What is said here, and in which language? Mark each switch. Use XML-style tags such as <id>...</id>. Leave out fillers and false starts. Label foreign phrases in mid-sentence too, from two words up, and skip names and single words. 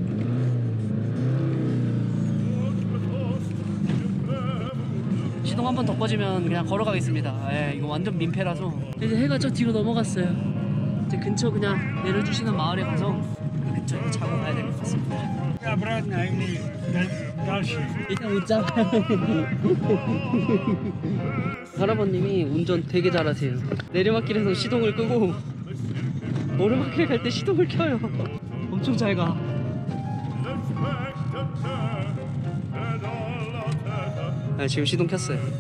<ko>시동 한 번 더 꺼지면 그냥 걸어가겠습니다. 이거 완전 민폐라서. 이제 해가 저 뒤로 넘어갔어요. 이제 근처 그냥 내려주시는 마을에 가서 그 근처에 자고 가야 될 것 같습니다.</ko> <ru>Обратно или дальше?</ru> <ko>일단 웃자. 할아버님이 운전 되게 잘하세요. 내리막길에서 시동을 끄고 오르막길 갈 때 시동을 켜요. 엄청 잘 가. 지금 시동 켰어요.</ko>